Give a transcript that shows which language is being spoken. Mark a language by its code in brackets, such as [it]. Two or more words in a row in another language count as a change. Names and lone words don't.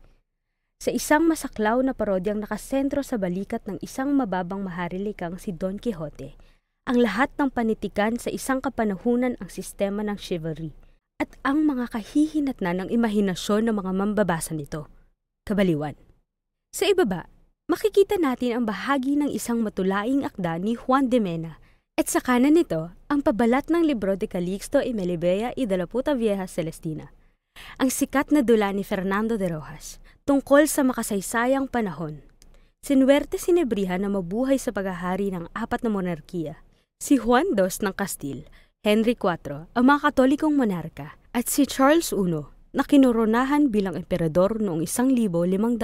[tl] Sa isang masaklaw na parodyang nakasentro sa balikat ng isang mababang maharilikang si Don Quixote, ang lahat ng panitikan sa isang kapanahunan ang sistema ng chivalry at ang mga kahihinatnan ng imahinasyon ng mga mambabasa nito. Kabaliwan. Sa ibaba, makikita natin ang bahagi ng isang matulaing akda ni Juan de Mena at sa kanan nito ang pabalat ng libro de Calixto y Melibea y de la Puta Vieja Celestina, ang sikat na dula ni Fernando de Rojas tungkol sa makasaysayang panahon. Sinuwerte si Nebrija na mabuhay sa paghahari ng 4 na monarkiya. Si Juan II ng Castile, Henry IV ang mga Katolikong monarka at si Charles I na kinoronahan bilang emperador noong 1520.